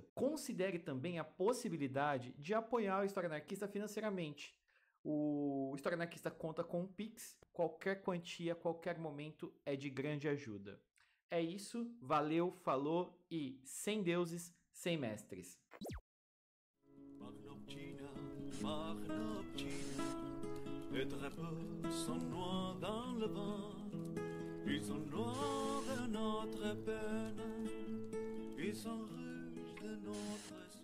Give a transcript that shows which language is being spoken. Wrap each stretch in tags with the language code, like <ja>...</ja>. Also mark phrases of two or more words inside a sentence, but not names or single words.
<pt>Considere também a possibilidade de apoiar o História Anarquista financeiramente. O História Anarquista conta com um Pix, qualquer quantia, qualquer momento é de grande ajuda. É isso, valeu, falou e sem deuses, sem mestres.</pt> <fr>Marnopchina, Marnopchina, les drapeaux sont noirs dans le vent, ils sont noirs de notre peine, ils sont rouges de notre</fr>